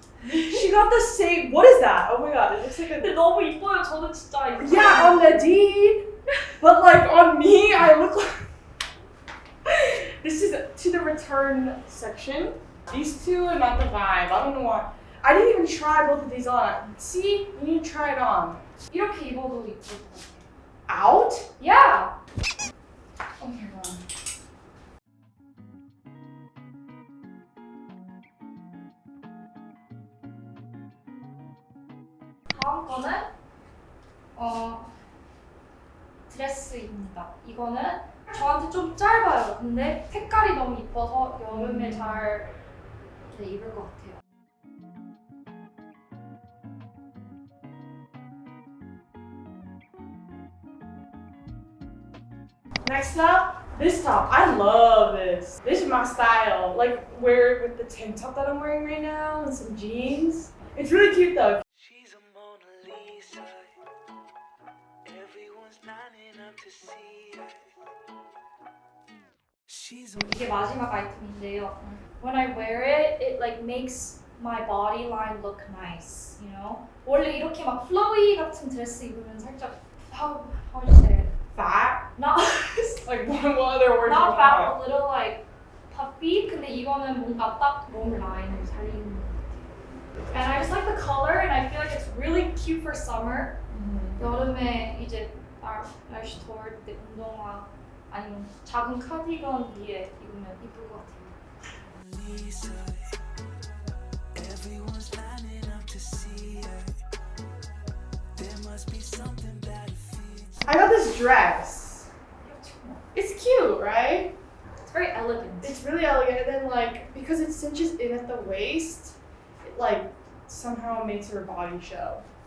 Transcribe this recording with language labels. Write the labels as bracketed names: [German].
[English] She got the same. What is that? Oh my god! It looks like [Korean] 근데 a. 너무 이뻐요. 저는 진짜 이거. [English] Yeah, on Nadine, but like on me, I look like. This is to the return section. These two are not the vibe. I don't know why. I didn't even try both of these on. See, you need to try it on. [Korean] 이렇게 입어도 이쁠 것 같아요. [English] Out? Yeah. Oh my god. [Korean] 다음 거는 드레스입니다. 이거는 저한테 좀 짧아요. 근데 색깔이 너무 이뻐서 여름에 잘 이렇게 입을 것 같아요. [English] Next up, this top. I love this. This is my style. Like wear it with the tank top that I'm wearing right now and some jeans. It's really cute though. She's a Mona Lisa. Everyone's lining up to see her. She's a [Korean] 이게 마지막 아이템인데요. [English] When I wear it, it like makes my body line look nice, you know? [Korean] 원래 이렇게 막 flowy 같은 드레스 입으면 살짝 [English] how would you say it? fat. Not Like what other words? not you fat, want? a little like puffy. [Korean] 근데 이거는 뭔가 딱 몸 라인을 살리는 것 같아요. [English] And I just like the color, and I feel like it's really cute for summer. [Korean] 여름에 이제 날씨 더울 때 운동화 아니면 작은 카디건 위에 입으면 이쁠 것 같아요. [English] Lisa. Everyone's lining up to see her. There must be something that fits. I got this dress. It's cute, right? It's very elegant. It's really elegant, and then like because it cinches in at the waist, it like somehow makes her body show.